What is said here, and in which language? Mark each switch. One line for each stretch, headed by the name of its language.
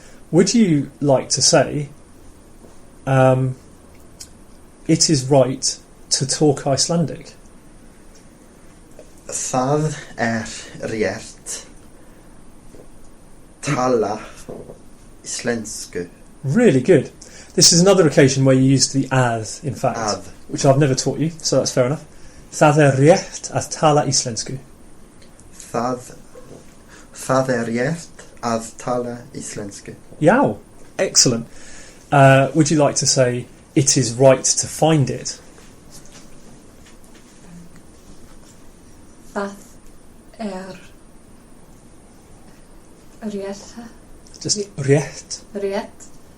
English: Would you like to say it is right to talk Icelandic?
Icelandic: Það rétt. Tala Íslensku.
English: Really good. This is another occasion where you use the að, in fact,
Icelandic: Að.
English: which I've never taught you, so that's fair enough.
Icelandic: Það rétt að tala íslensku. Það rétt að tala íslensku.
English: Yeah, excellent. Would you like to say it is right to find it?
Icelandic: Það rétt.
English: Just rétt.
Icelandic: Rétt.